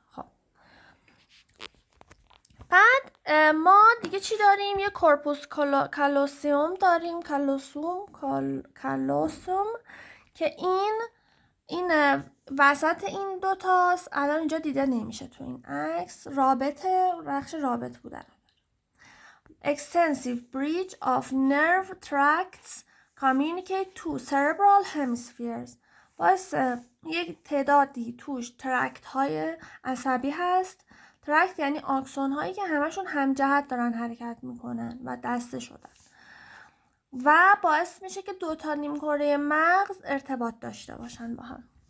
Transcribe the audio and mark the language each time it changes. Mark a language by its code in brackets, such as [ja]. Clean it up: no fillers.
[fa] خب بعد ما دیگه چی داریم؟ یه کورپوس کالوسیوم داریم، کالوسوم که این وسط این دوتاست. الان اینجا دیده نمیشه تو این عکس، رخش رابط بودن. [en] Extensive bridge of nerve tracts communicate to cerebral hemispheres. [fa] باعث یک تعدادی توش ترکت های عصبی هست. ترکت یعنی آکسون هایی که همشون همجهت دارن حرکت میکنن و دسته شدن و باعث میشه که 2 تا نیمکره مغز ارتباط داشته باشن با هم.